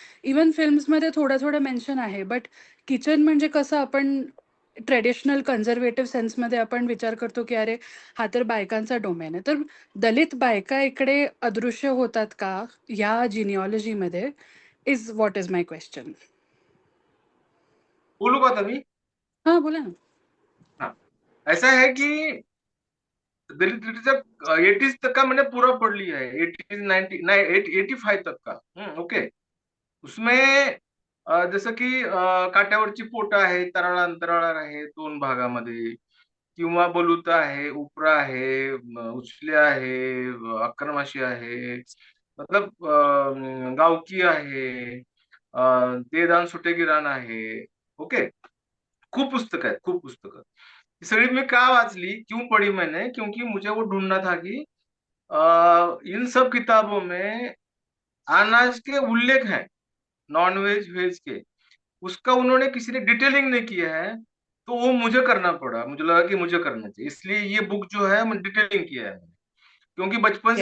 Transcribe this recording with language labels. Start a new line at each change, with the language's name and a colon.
Marathi: Even फिल्म्समध्ये थोडं-थोडं mention आहे, but kitchen म्हणजे कसं आपण ट्रेडिशनल कन्झर्व्हेटिव्ह सेन्समध्ये आपण विचार करतो, की अरे हा तर बायकांचा डोमेन आहे. तर दलित बायका इकडे अदृश्य होतात का ह्या जिनिऑलॉजीमध्ये?
English: Is what is my question.
Marathi: बोलू का तभी. हां, बोला ना.
Hindi: हाँ, ऐसा है कि दलित लिटरेचर 80s तक का मैंने पूरा पढ़ लिया है, 80s 90 85 तक का.
English: Okay.
Marathi: उसमें जसं की काट्यावरची पोटं आहे, तराळ अंतराळार आहे 2 भागामध्ये, किंवा बलुता आहे, उपरा आहे, उचल्या आहे, अक्रमाशी आहे, मतलब गावकी आहे, देदान सुटेगिरान आहे. ओके. खूप पुस्तक आहेत, खूप पुस्तकं. सगळी मी का वाचली,
Hindi: क्यों पढ़ी मैंने, क्योंकि मुझे वो ढूंढना था कि इन सब किताबों में अनाज के उल्लेख हैं, नॉन वेज वेज के, उसका उन्होंने किसी ने डिटेलिंग नहीं किया है, तो वो मुझे करना पड़ा, मुझे लगा कि मुझे करना चाहिए, इसलिए ये बुक जो है मैं डिटेलिंग किया है, क्योंकि बचपन से